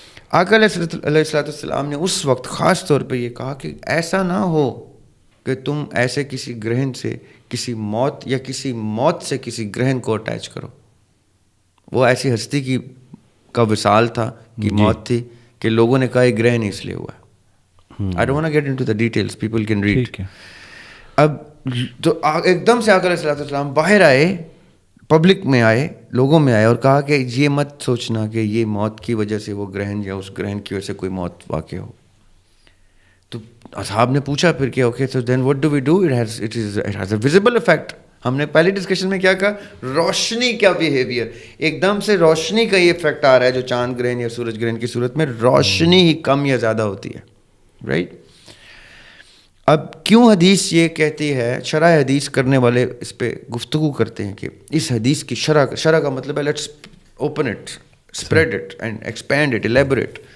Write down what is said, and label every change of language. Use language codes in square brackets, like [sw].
[ur] آقا علیہ الصلوۃ والسلام نے اس وقت خاص طور پہ یہ کہا کہ ایسا نہ ہو کہ تم ایسے کسی گرہن سے کسی موت یا کسی موت سے کسی گرہن کو اٹیچ کرو. وہ ایسی ہستی کی کا وصال تھا کہ موت تھی کہ لوگوں نے کہا یہ گرہن اس لیے ہوا ہے. [en] I don't want to get into the details, people can read. [ur] اب تو ایک دم سے آقا علیہ الصلوۃ والسلام باہر آئے, پبلک میں آئے, لوگوں میں آئے اور کہا کہ یہ مت سوچنا کہ یہ موت کی وجہ سے وہ گرہن یا اس گرہن کی وجہ سے کوئی موت واقع ہو. تو اصحاب نے پوچھا پھر کہ [en] Okay so then what do we do, it has a visible effect. [ur] ہم نے پہلی ڈسکشن میں کیا کہا, روشنی کا بیہیویئر, ایک دم سے روشنی کا یہ افیکٹ آ رہا ہے جو چاند گرہن یا سورج گرہن کی صورت میں روشنی ہی کم یا زیادہ ہوتی ہے, رائٹ. اب کیوں حدیث یہ کہتی ہے, شرح حدیث کرنے والے اس پہ گفتگو کرتے ہیں کہ اس حدیث کی شرح کا مطلب ہے [en] let's open it, spread it and expand it, [ur] elaborate.